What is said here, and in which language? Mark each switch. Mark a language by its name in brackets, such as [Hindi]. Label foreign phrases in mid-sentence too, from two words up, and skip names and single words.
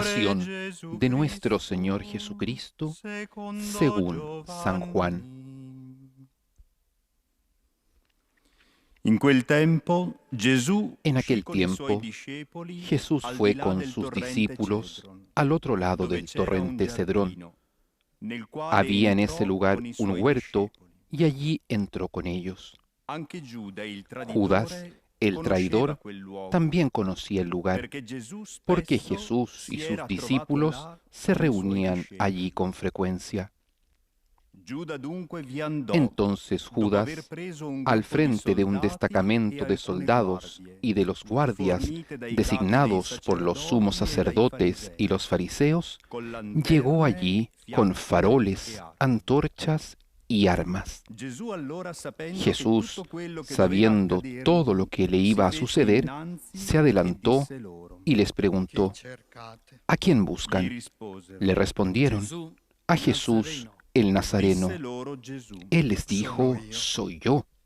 [Spanish] Pasión [Italian] Gesù [Spanish] de nuestro [Italian] Cristo, [Spanish] Señor Jesucristo, [Italian] secondo [Spanish] según San Juan. [Italian] Giovanni. In quel tempo Gesù [Spanish] En [Italian] uscì [Spanish] aquel [Italian] con i suoi [Spanish] tiempo, [Italian] discepoli [Spanish] Jesús [Italian] al [Spanish] fue [Italian] di là [Spanish] con [Italian] del [Spanish] sus [Italian] torrente [Spanish] discípulos [Italian] Cedron, [Spanish] al otro lado [Italian] dove [Spanish] del [Italian] c'era un [Spanish] torrente Cedrón. [Italian] giardino, nel quale [Spanish] Había en [Italian] entrò [Spanish] ese lugar [Italian] con i [Spanish] un [Italian] suoi [Spanish] huerto [Italian] discepoli. [Spanish] y allí entró con ellos. [Italian] Anche Giuda, il [Spanish] Judas, [Italian] traditore, [Spanish] el [Italian] conosceva [Spanish] traidor, [Italian] quel luogo, [Spanish] también conocía el lugar, [Italian] perché Gesù spesso [Spanish] porque Jesús y [Italian] si [Spanish] sus [Italian] era trovato [Spanish] discípulos [Italian] là [Spanish] se [Italian] con i suoi [Spanish] reunían [Italian] discepoli. [Spanish] allí con frecuencia. [Italian] Giuda dunque vi andò, [Spanish] Entonces [Italian] dopo [Spanish] Judas, [Italian] aver preso un [Spanish] al [Italian] gruppo di [Spanish] frente de un [Italian] soldati [Spanish] destacamento [Italian] e [Spanish] de [Italian] alcune [Spanish] soldados [Italian] guardie, [Spanish] y de los guardias [Italian] fornite dai capi dei [Spanish] designados por los sumos [Italian] sacerdoti [Spanish] sacerdotes [Italian] e dai [Spanish] y los fariseos, [Italian] con lanterne, [Spanish] llegó allí con [Italian] fiamme [Spanish] faroles, [Italian] e acqua. [Spanish] antorchas y armas. Jesús, Jesús, sabiendo todo lo que le iba a suceder, se adelantó y les preguntó, ¿a quién buscan? Le respondieron, a Jesús el Nazareno. Él les dijo, soy yo.